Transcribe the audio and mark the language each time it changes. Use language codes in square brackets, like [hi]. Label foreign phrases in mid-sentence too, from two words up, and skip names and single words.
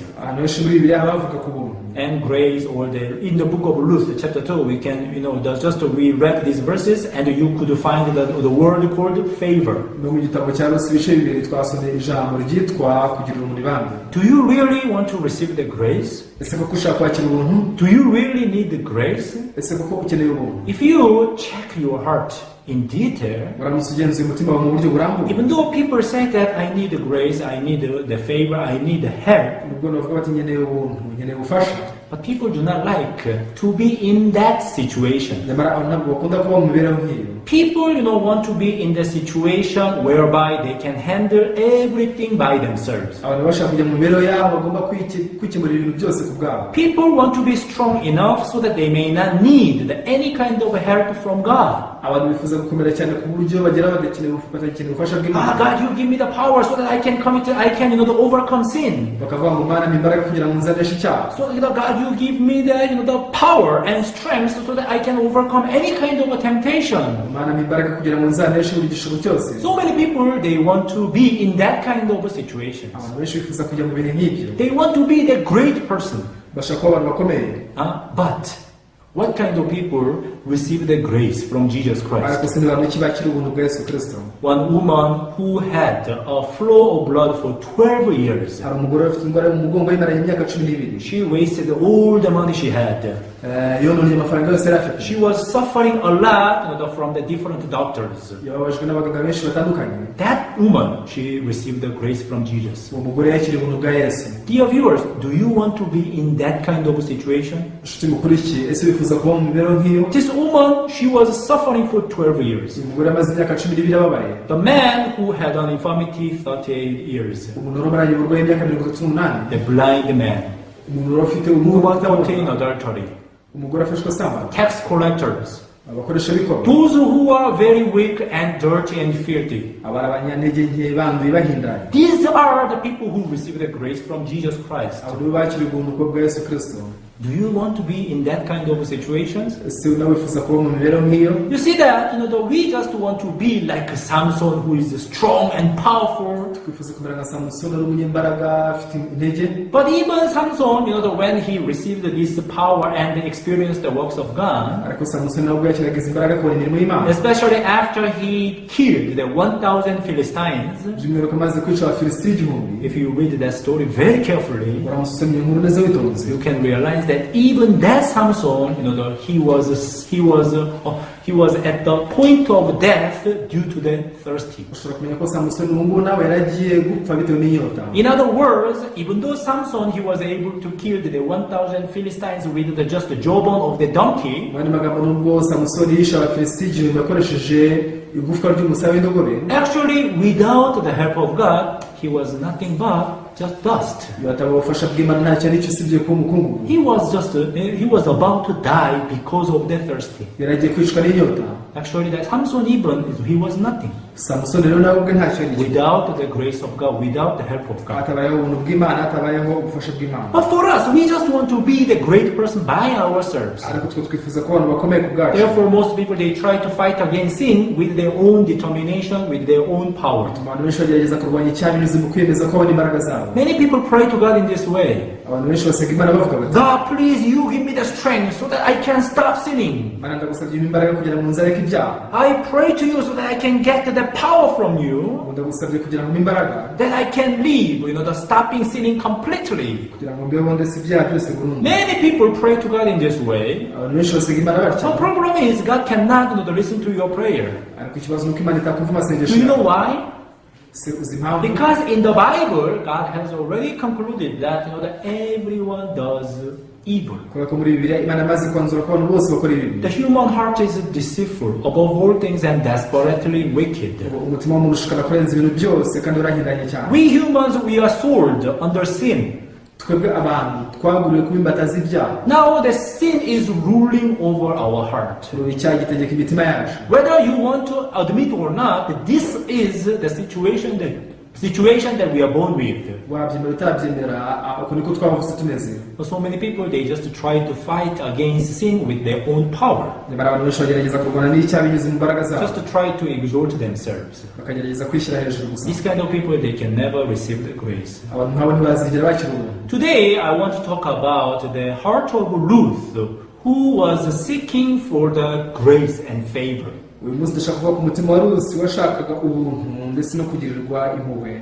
[rw] ahantu henshi muri Bibiliya bavuga ku buntu. [en] And grace, or in the book of Ruth, chapter 2, we can, just we read these verses, and you could find the word called favor. [rw] no mu gitabo cya Rusi ibice bibiri twasomye ijambo ryitwa kugirira umuntu ibambe. [en] Do you really want to receive the grace? [rw] ese koko ushaka kwakira ubuntu? [en] Do you really need the grace? [rw] ese koko ukeneye ubuntu? [en] If you check your heart in detail, [rw] uramutse ugenzuye umutima wawe mu buryo burambuye, [en] even though people say that I need the grace, I need the favor, I need the help, [rw] nubwo bavuga bati nkeneye ubuntu, nkeneye ubufasha, [en] but people do not like to be in that situation. [rw] nyamara abantu ntabwo bakunda kuba mu mibereho nk'iyo. [en] People, want to be in the situation whereby they can handle everything by themselves. [rw] abantu bashaka kujya mu mibereho yabo bagomba kwikemurira ibintu byose ku bwabo. [en] People want to be strong enough so that they may not need any kind of help from God. [rw] abantu bifuza gukomera cyane ku buryo bagera badakeneye ubufasha bw'Imana. [en] God, you give me the power so that I can to overcome sin. [rw] bakavuga ngo Mana imbaraga kugira ngo nzaneshe icyaha. [en] So, God, you give me the power and strength so that I can overcome any kind of a temptation. [rw] Mana imbaraga kugira ngo nzaneshe buri gishuko cyose. [en] So many people, they want to be in that kind of a situation. [rw] abantu benshi bifuza kujya mu bihe nk'ibyo. [en] They want to be the great person. [rw] bashaka kuba abantu bakomeye. [en] But what kind of people receive the grace from Jesus Christ? [rw] ariko se ni bantu ki bakira ubuntu bwa Yesu Kristo? [en] One woman who had a flow of blood for 12 years. [rw] hari umugore ufite indwara mu mugongo yimaranye imyaka 12. [en] She wasted all the money she had. [rw] yononnye amafaranga yose yari afite. [en] She was suffering a lot from the different doctors. [rw] yababajwe n'abaganga benshi batandukanye. [en] That woman, she received the grace from Jesus. [rw] uwo mugore yakiriye ubuntu bwa Yesu. [en] Dear viewers, do you want to be in that kind of a situation? [rw] inshuti mukurikiye, ese wifuza kuba mu mibereho nk'iyo? [en] This woman, she was suffering for 12 years. [rw] uyu mugore amaze imyaka 12 ababaye. [en] The man who had an infirmity 38 years. [rw] umuntu wari uburwayi imyaka 38. [en] The blind man. [rw] umuntu wari ufite [en] Who was [rw] ubumuga [en] caught in adultery. [rw] umugore afashwe asambana. [en] Tax collectors. [rw] abakoresha bikoro. [en] Those who are very weak and dirty and filthy. [rw] abari abanyantege nke banduye bahindanye. [en] These are the people who receive the grace from Jesus Christ. [rw] abo nibo bakiriye ubuntu bwa Yesu Kristo. [en] Do you want to be in that kind of situations? [rw] ese nawe wifuza kuba mu mibereho nk'iyo? [en] You see that, we just want to be like Samson, who is strong and powerful. [rw] twifuza kumera nka Samusoni ari umunyembaraga afite intege. [en] But even Samson, when he received this power and experienced the works of God, [rw] ariko Samusoni nabwo yakiraga izi mbaraga akora imirimo y'Imana. [en] especially after he killed the 1,000 Philistines. [rw] by'umwihariko amaze kwica abafilisiti 1000. [en] If you read that story very carefully, [rw] uramusomye inkuru neza witonze. [en] you can realize that even that Samson, he was at the point of death due to the thirsty. [rw] ushobora kumenya ko Samusoni ubu ngubu nawe yaragiye gupfa bitewe n'inyota. [en] In other words, even though Samson, he was able to kill the 1,000 Philistines with just the jawbone of the donkey, [rw] mu yandi magambo nubwo Samusoni yishe abafilisiti 1000 yakoresheje igufwa ry'umusaya w'indogobe, [en] actually without the help of God, he was nothing but just dust. [rw] yataba ubufasha bw'Imana ntacyo ari cyo usibye kuba umukungugu. [en] He was about to die because of the thirsty. [rw] yaragiye kwicwa n'inyota. [en] Actually, that Samson even, he was nothing. [rw] Samusoni rero nawe ubwe ntacyo ari cyo. [en] Without the grace of God, without the help of God. [rw] hatabayeho ubuntu bw'Imana, hatabayeho ubufasha bw'Imana. [en] But for us, we just want to be the great person by ourselves. [rw] ariko twe twifuza ko abantu bakomeye ku bwacu. [en] Therefore, most people, they try to fight against sin with their own determination, with their own power. [rw] abantu benshi bagerageza kurwanya icyaha binyuze mu kwiyemeza ko babona imbaraga zabo. [en] Many people pray to God in this way. [rw] abantu benshi basenga Imana bavuga bati, [en] God, please, you give me the strength so that I can stop sinning. [rw] Mana ndagusabye imbaraga kugira ngo nzareke ibyaha. [en] I pray to you so that I can get the power from you, [rw] ndagusabye kugira ngo imbaraga, [en] that I can live, the stopping sinning completely. [rw] kugira ngo mbeho ndetse ibyaha byose burundu. [en] Many people pray to God in this way. [rw] abantu benshi basenga Imana batyo. [en] The problem is God cannot listen to your prayer. [rw] ariko ikibazo nuko Imana itakumva amasengesho [en] Do you [rw] yawe. [en] know why? [rw] se uzi impamvu? [en] Because in the Bible, God has already concluded that that everyone does evil. [rw] kubera ko muri Bibiliya Imana amaze kwanzura ko abantu bose bakora ibibi. [en] The human heart is deceitful above all things and desperately wicked. [rw] umutima w'umuntu ushobora kurenza ibintu byose kandi urahindanye cyane. [en] We humans, we are sold under sin. [rw] twebwe abantu twaguriwe kuba imbata z'ibyaha. [en] Now the sin is ruling over our heart. [rw] icyaha gitegeka imitima yacu. [en] Whether you want to admit or not, this is the situation, the situation that we are born with. [rw] wabyemera utabyemera uko niko twavutse tumeze. [en] But so many people, they just try to fight against sin with their own power. [rw] nyamara abantu benshi bagerageza kurwana n'icyaha binyuze mu mbaraga zabo, [en] Just to try to exalt themselves. [rw] bakagerageza kwishyira hejuru gusa. [en] These kind of people, they can never receive the grace. [rw] abantu nk'abo ntibazigera bakira ubuntu. [en] Today, I want to talk about the heart of Ruth, who was seeking for the grace and favor. [rw] uyu munsi ndashaka kuvuga ku mutima wa Rusi washakaga ubuntu ndetse no kugirirwa impuhwe.